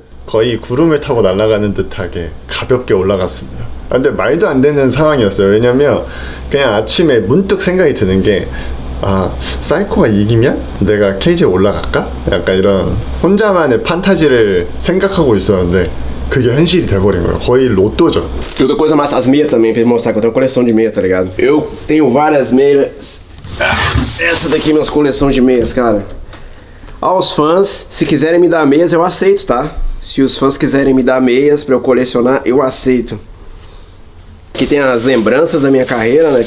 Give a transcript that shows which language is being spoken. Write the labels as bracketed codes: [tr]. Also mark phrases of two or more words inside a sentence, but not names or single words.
[ko] 거의 구름을 타고 날아가는 듯하게 가볍게 올라갔습니다. 근데 말도 안 되는 상황이었어요. 왜냐면 그냥 아침에 문득 생각이 드는 게 사이코가 이기면 내가 케이지에 올라갈까? 약간 i런 혼자만의 판타지를 생각하고 있었는데 그게 현실이 돼버린 거예요. 거의 로또죠. [pt] E outra coisa mais, as meias também, pra mostrar que eu tenho coleção de meia, tá ligado? Eu tenho várias meias. Essa daqui é minhas coleções de meias, cara. Aos fãs, se quiserem me dar meias, eu aceito, tá? Se os fãs quiserem me dar meias pra eu colecionar, eu aceito. Aqui tem as lembranças da minha carreira, né?